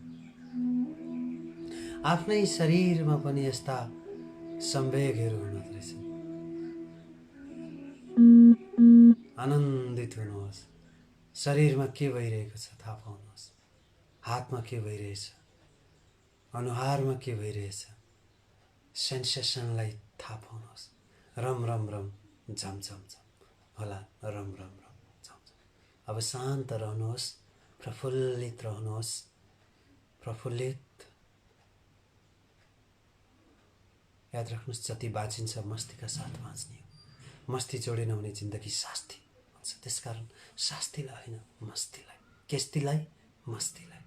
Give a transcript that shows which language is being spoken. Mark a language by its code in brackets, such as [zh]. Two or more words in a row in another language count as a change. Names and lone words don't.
[ne] आफ्नै शरीरमा पनि यस्ता संवेगहरू हुँदो रहेछ। आनन्दित हुनुहोस्। शरीरमा के भइरहेको छ थाहा पाउनुहोस्। हातमा के भइरहेछ, अनुहारमा के भइरहेछ, सेन्सेसनलाई थाहा पाउनुहोस्। रम रम रम, झम झम झम होला, रम रम रम झम झम। अब शान्त रहनुहोस्, प्रफुल्लित रहनुहोस्, प्रफुल्लित। याद राख्नुहोस्, जति बाँचिन्छ मस्तीका साथ बाँच्ने हो। मस्ती जोडेन भने जिन्दगी शास्ति हुन्छ। त्यसकारण शास्तिलाई होइन, मस्तीलाई, केस्तीलाई, मस्तीलाई।